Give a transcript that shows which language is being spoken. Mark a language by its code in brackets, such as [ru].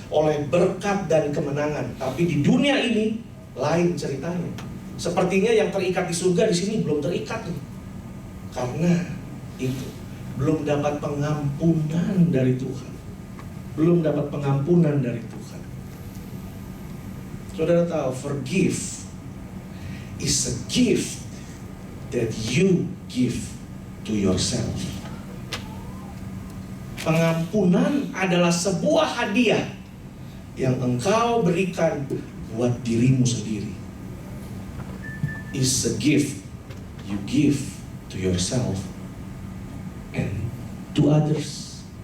[id] oleh berkat dan kemenangan. Tapi di dunia ini lain ceritanya. Sepertinya yang terikat di surga di sini belum terikat nih. Karena itu belum dapat pengampunan dari Tuhan. Belum dapat pengampunan dari Tuhan. Saudara tahu, [en] forgive is a gift that you give to yourself. [id] Pengampunan adalah sebuah hadiah yang engkau berikan buat dirimu sendiri. [en] Is a gift you give to yourself and to others.